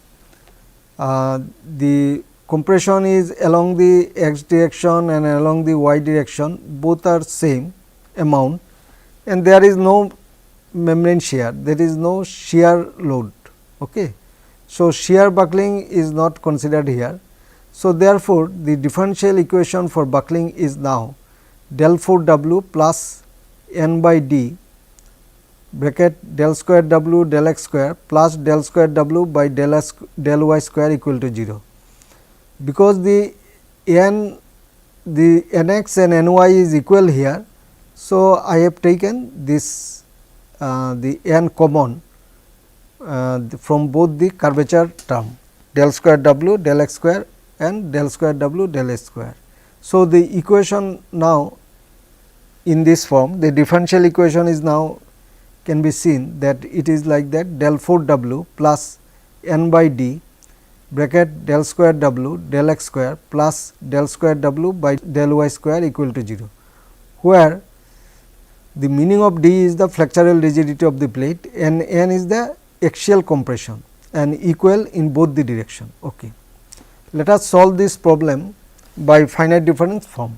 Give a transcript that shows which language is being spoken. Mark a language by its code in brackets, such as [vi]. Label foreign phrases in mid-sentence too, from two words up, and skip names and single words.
[en] The compression is along the x direction and along the y direction, both are same amount, and there is no membrane shear, there is no shear load. Okay. So, shear buckling is not considered here. So, therefore, the differential equation for buckling is now del 4 W plus n by d bracket del square W del x square plus del square W by del y square equal to 0. Because the n and ny is equal here. So, I have taken this the n common from both the curvature term del square W del x square and del square W del x square. So, the equation now in this form, the differential equation is now can be seen that it is like that del 4 W plus n by d bracket del square W del x square plus del square W by del y square equal to 0, where the meaning of d is the flexural rigidity of the plate and n is the axial compression and equal in both the direction. Okay. Let us solve this problem by finite difference form.